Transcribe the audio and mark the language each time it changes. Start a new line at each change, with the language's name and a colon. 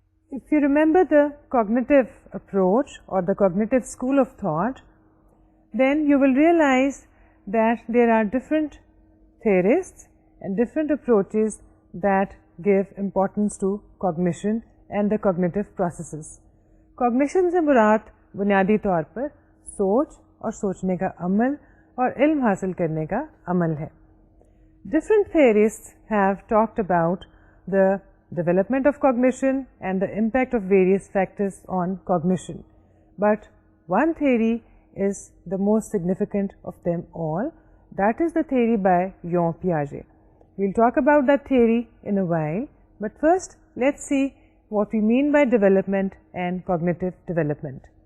English: If you remember the cognitive approach or the cognitive school of thought, then you will realize that there are different theorists and different approaches that give importance to cognition and the cognitive processes.
Urdu: Cognition سے مراد بنیادی طور پر سوچ اور سوچنے کا عمل اور علم حاصل کرنے کا عمل ہے.
English: Different theorists have talked about the development of cognition and the impact of various factors on cognition. But one theory is the most significant of them all. That is the theory by Jean Piaget. We'll talk about that theory in a while, but first let's see what we mean by development and cognitive development.